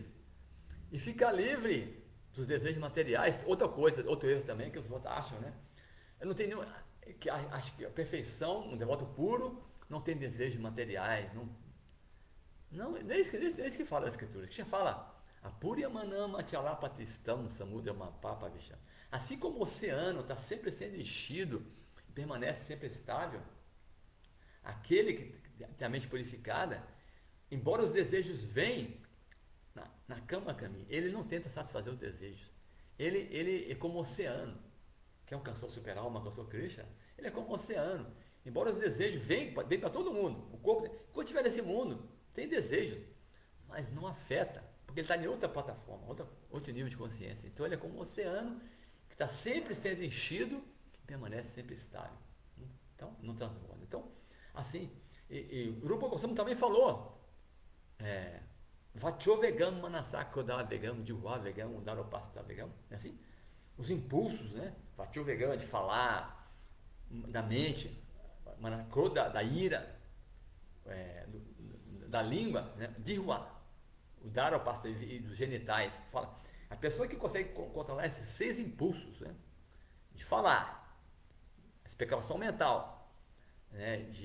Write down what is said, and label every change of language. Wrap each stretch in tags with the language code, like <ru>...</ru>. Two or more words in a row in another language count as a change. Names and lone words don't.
<pt>E ficar livre dos desejos materiais, outro erro também que os devotos acham, né? Eu não tenho acho que a perfeição, um devoto puro, não tem desejos materiais, não é isso que fala a escritura. Que já fala,</pt> <sa>Apurya manama chalapatistam samudama papa visham.</sa> <pt>Assim como o oceano está sempre sendo enchido e permanece sempre estável, aquele que tem a mente purificada, embora os desejos venham na cama caminho, ele não tenta satisfazer os desejos. ele é como o oceano. Que é uma canção super alma, uma canção Krishna, ele é como o oceano. Embora os desejos venham para todo mundo. O corpo, quando estiver nesse mundo, tem desejos, mas não afeta, porque ele está em outra plataforma, outro nível de consciência. Então ele é como um oceano que está sempre sendo enchido, que permanece sempre estável. Então, não transborda. Então, assim, o Rupa Goswami também falou,</pt> <sa>Vacho vegam, manasako da vegam, divá vegam, daropasta vegam,</sa> <pt>é assim? Os impulsos, né?</pt> <sa>Vacho vegam,</sa> <pt>de falar, da mente, manako da ira, da língua, né? Divá, o daropasta e dos genitais. Fala, a pessoa que consegue controlar esses 6 impulsos, né? De falar, especulação mental, né?</pt>